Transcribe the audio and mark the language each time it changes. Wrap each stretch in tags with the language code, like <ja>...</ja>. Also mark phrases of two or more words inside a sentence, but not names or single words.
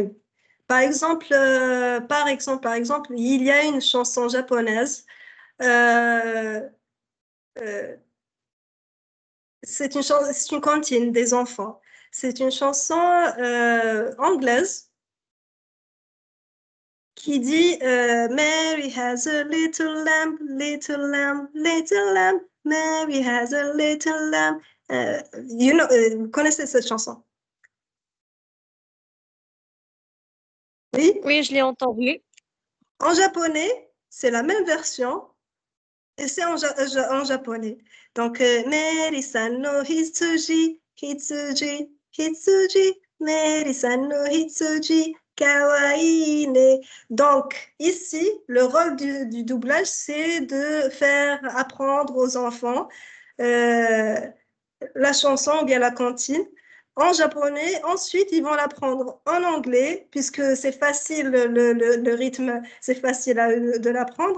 <fr>Par exemple, il y a une chanson japonaise. C'est une cantine des enfants. C'est une chanson anglaise qui dit</fr> <en>Mary has a little lamb, little lamb, little lamb. Mary has a little lamb.</en> <fr>Vous connaissez cette chanson? Oui? Oui, je l'ai entendue. En japonais, c'est la même version et c'est en japonais. Donc,</fr> <ja>メリーさんのひつじ、ひつじ、ひつじ、メリーさんのひつじ, かわいいね.</ja> <fr>Donc, ici, le rôle du doublage, c'est de faire apprendre aux enfants la chanson ou bien la cantine en japonais. Ensuite, ils vont l'apprendre en anglais, puisque c'est facile, le rythme, c'est facile de l'apprendre.</fr>